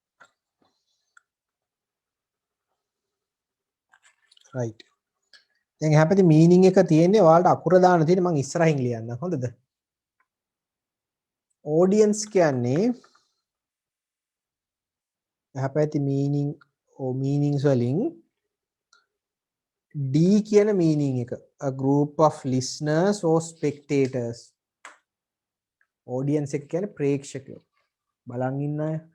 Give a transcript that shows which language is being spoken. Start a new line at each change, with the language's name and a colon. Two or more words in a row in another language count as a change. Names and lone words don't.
Sinhala: right දැන් එහා පැත්තේ meaning එක තියෙන්නේ ඔයාලට අකුර දාන්න තියෙන්නේ මම ඉස්සරහින් ලියන්නම් හොඳද audience කියන්නේ එහා පැත්තේ meaning meanings වලින් D කියන meaning එක
English: a group of listeners or spectators
Sinhala: audience එක කියන්නේ ප්‍රේක්ෂකයෝ බලන් ඉන්න අය